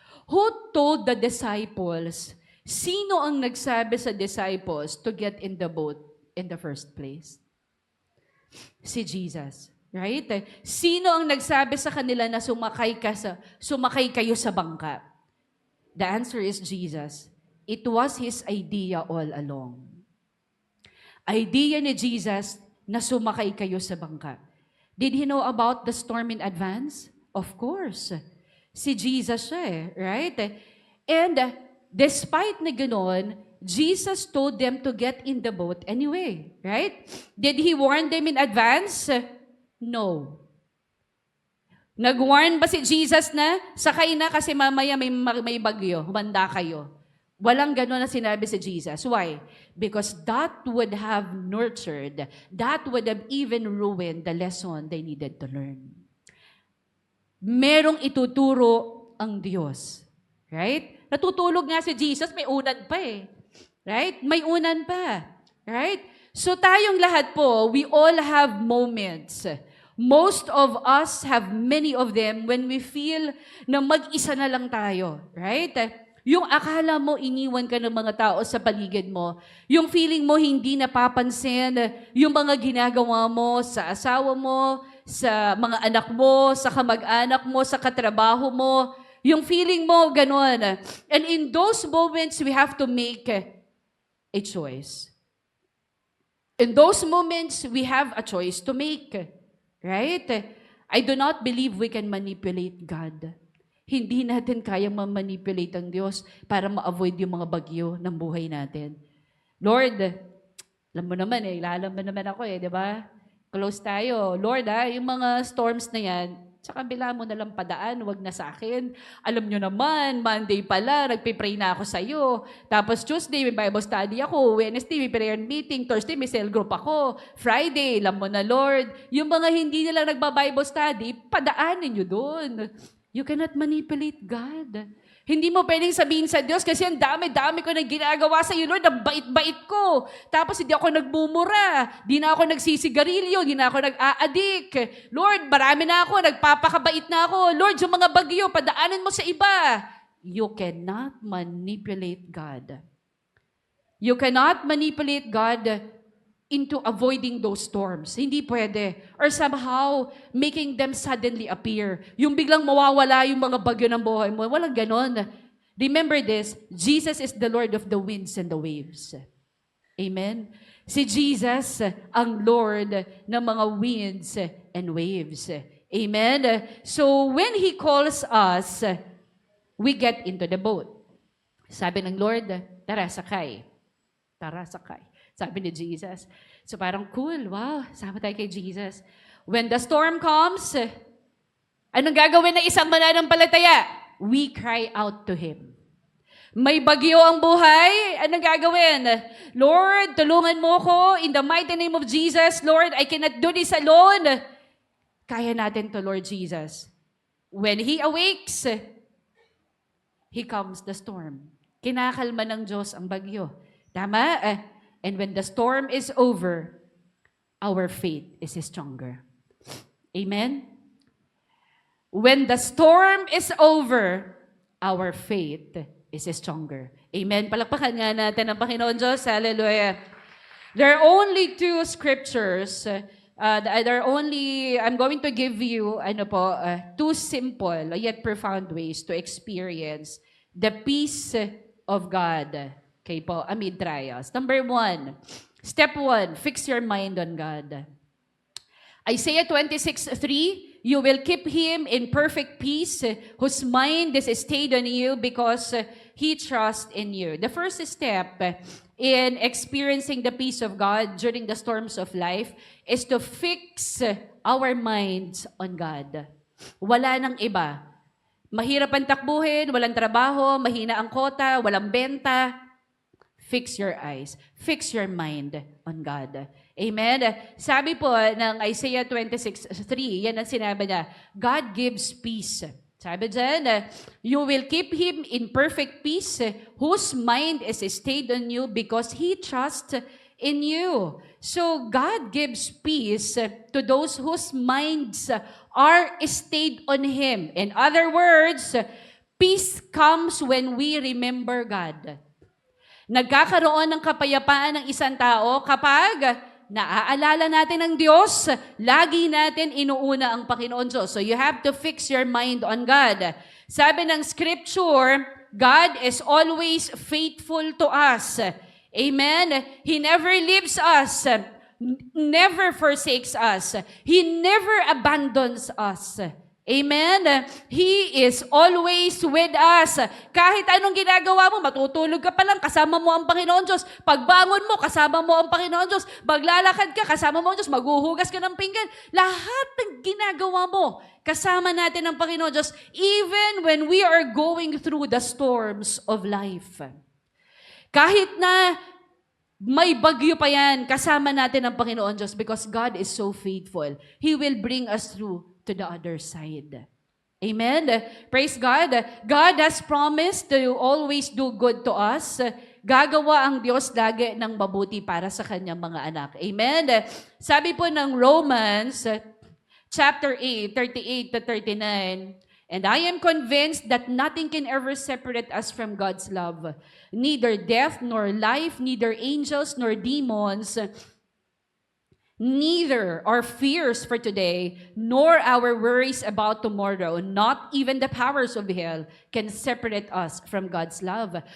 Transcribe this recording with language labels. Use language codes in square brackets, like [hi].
[en] Who told the disciples? [tl] Sino ang nagsabi sa [en] disciples to get in the boat in the first place? [tl] Si Jesus. [en] Right? [tl] Sino ang nagsabi sa kanila na sumakay kayo sa bangka? [en] The answer is Jesus. It was His idea all along. [tl] Idea ni Jesus na sumakay kayo sa bangka. [en] Did He know about the storm in advance? Of course. [tl] Si Jesus siya [en] right? And despite [tl] na ganoon, [en] Jesus told them to get in the boat anyway, right? Did He warn them in advance? No. [tl] Nag-warn ba si Jesus na, sakay na kasi mamaya may bagyo, humanda kayo? Walang gano'n na sinabi si Jesus. [en] Why? Because that would have nurtured, that would have even ruined the lesson they needed to learn. [tl] Merong ituturo ang Diyos. [en] Right? [tl] Natutulog nga si Jesus, may unan pa Right? May unan pa. [en] Right? [tl] So tayong lahat po, [en] we all have moments. Most of us have many of them when we feel [tl] na mag-isa na lang tayo. [en] Right? [tl] Yung akala mo iniwan ka ng mga tao sa paligid mo, yung feeling mo hindi napapansin, yung mga ginagawa mo sa asawa mo, sa mga anak mo, sa kamag-anak mo, sa katrabaho mo, yung feeling mo ganun. [en] And in those moments, we have to make a choice. In those moments, we have a choice to make. Right? I do not believe we can manipulate God. [tl] Hindi natin kayang ma-manipulate ang Diyos para ma-avoid yung mga bagyo ng buhay natin. Lord, Alam mo naman lalaman naman ako di ba? Close tayo. Lord yung mga storms na yan, sa kabila mo na lang padaan, wag na sa akin. Alam nyo naman, Monday pala, nagpipray na ako sa iyo. Tapos Tuesday, may Bible study ako. Wednesday, may prayer meeting. Thursday, may cell group ako. Friday, alam mo na Lord. Yung mga hindi nila nagba-Bible study, padaanin nyo doon. [en] You cannot manipulate God. [tl] Hindi mo pwedeng sabihin sa Diyos kasi ang dami-dami ko na ginagawa sa iyo, Lord. Ang bait-bait ko. Tapos hindi ako nagmumura. Di na ako nagsisigarilyo. Di na ako nag-a-addict. Lord, marami na ako. Nagpapakabait na ako. Lord, yung mga bagyo, padaanin mo sa iba. [en] You cannot manipulate God. You cannot manipulate God into avoiding those storms. [tl] Hindi pwede. [en] Or somehow, making them suddenly appear. [tl] Yung biglang mawawala yung mga bagyo ng buhay mo. Walang ganon. [en] Remember this, Jesus is the Lord of the winds and the waves. Amen? [tl] Si Jesus, ang Lord ng mga winds and waves. [en] Amen? So, when He calls us, we get into the boat. [tl] Sabi ng Lord, tara, sakay. Tara, sakay. Sabi ni Jesus. So parang cool, wow, sama tayo kay Jesus. [en] When the storm comes, [tl] anong gagawin ng isang mananampalataya? [en] We cry out to Him. [tl] May bagyo ang buhay, anong gagawin? Lord, tulungan mo ko [en] in the mighty name of Jesus. Lord, I cannot do this alone. [tl] Kaya natin to, Lord Jesus. [en] When He awakes, He calms the storm. [tl] Kinakalma ng Diyos ang bagyo. Tama? [en] And when the storm is over, our faith is stronger. Amen? When the storm is over, our faith is stronger. Amen? [tl] Palakpakan nga natin ang Panginoon Diyos. Hallelujah. [en] There are only two scriptures. I'm going to give you two simple yet profound ways to experience the peace of God. [tl] Okay po, [en] amid trials. Number 1, step 1, fix your mind on God. Isaiah 26:3, you will keep him in perfect peace, whose mind is stayed on you because he trusts in you. The first step in experiencing the peace of God during the storms of life is to fix our minds on God. [tl] Wala nang iba. Mahirap ang takbuhin, walang trabaho, mahina ang kota, walang benta. [en] Fix your eyes. Fix your mind on God. Amen? [tl] Sabi po ng Isaiah 26:3, yan ang sinabi niya, [en] God gives peace. Sabi dyan, you will keep him in perfect peace, whose mind is stayed on you because he trusts in you. So God gives peace to those whose minds are stayed on Him. In other words, peace comes when we remember God. [tl] Nagkakaroon ng kapayapaan ng isang tao kapag naaalala natin ang Diyos, lagi natin inuuna ang Panginoon Diyos. [en] So you have to fix your mind on God. Sabi ng Scripture, God is always faithful to us. Amen? He never leaves us, never forsakes us. He never abandons us. Amen? He is always with us. [tl] Kahit anong ginagawa mo, matutulog ka pa lang, kasama mo ang Panginoon Diyos. Pagbangon mo, kasama mo ang Panginoon Diyos. Maglalakad ka, kasama mo ang Diyos. Maghuhugas ka ng pinggan. Lahat ng ginagawa mo, kasama natin ang Panginoon Diyos, [en] even when we are going through the storms of life. [tl] Kahit na may bagyo pa yan, kasama natin ang Panginoon Diyos [en] because God is so faithful. He will bring us through to the other side. Amen? Praise God. God has promised to always do good to us. [tl] Gagawa ang Diyos lagi ng mabuti para sa kanyang mga anak. [en] Amen? Sabi po ng Romans, chapter 8, 38 to 39, and I am convinced that nothing can ever separate us from God's love. Neither death, nor life, neither angels, nor demons, neither our fears for today, nor our worries about tomorrow, not even the powers of hell, can separate us from God's love.